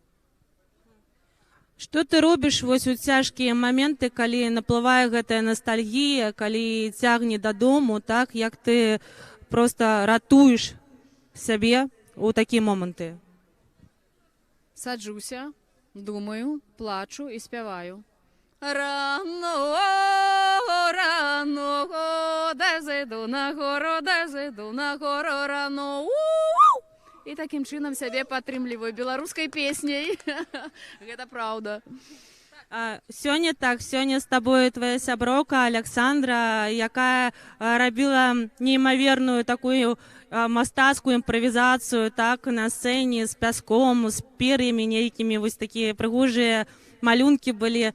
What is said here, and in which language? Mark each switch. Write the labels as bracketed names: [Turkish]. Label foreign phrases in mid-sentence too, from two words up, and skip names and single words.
[Belarusian] Што ты робіш вось у цяжкія моменты, калі наплывае гэтая ностальгія, калі цягне дадому, так, як ты проста ратуеш сябе ў такія моманты? Саджуся, думаю, плачу і спяваю. [Ukrainian] Рано, рано, де зайду на гору рано. [Belarusian] І таким чынам сябе падтрымліваю беларускай песняй. Гэта праўда. Сёння з табой твоя сяброўка Александра, якая рабіла неймаверную такую мастацкую імправізацыю, так, на сцэне з пяском, з пер'ямі нейкімі, вось такія прыгожыя малюнкі былі.